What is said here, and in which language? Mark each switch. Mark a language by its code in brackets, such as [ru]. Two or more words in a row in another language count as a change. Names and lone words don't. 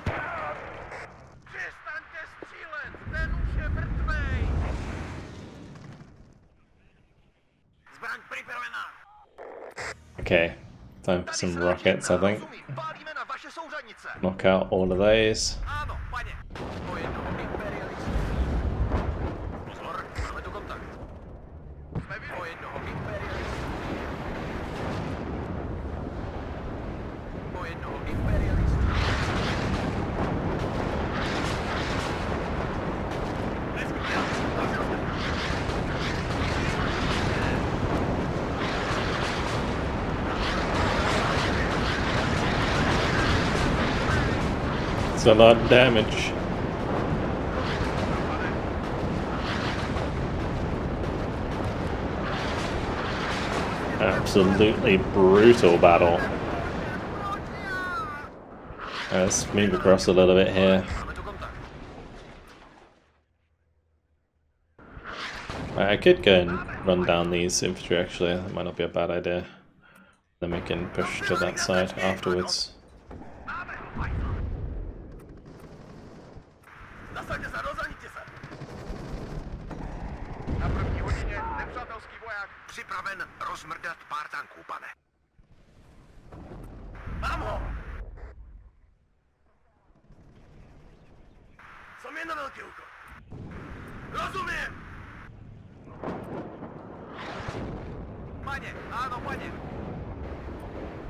[cs] Přestaňte střílet, ten už je mrtvej! Zbraň připravená! [en] Okay, time for some rockets, I think. [cs] Pálíme na vaše souřadnice! [en] Knock out all of those. [cs] Ano, paně! O jednoho imperialistu. Pozor, máme tu kontakt. Jsme o jednoho imperialistu. O jednoho imperialistu. [en] Let's go now. It's a lot of damage. Absolutely brutal battle. Let's move across a little bit here. [cs] Máme tu kontakt. [en] I could go and run down these infantry actually, that might not be a bad idea. Then we can push to that side afterwards. [cs] Máme ho, Michael. Nasaďte se, rozhodněte se. Na první hodině nepřátelský voják. Připraven rozmrdat pár tanků, pane. Mám ho! Jsem jen na velký úkol. Rozumím! Paně, ano, paně.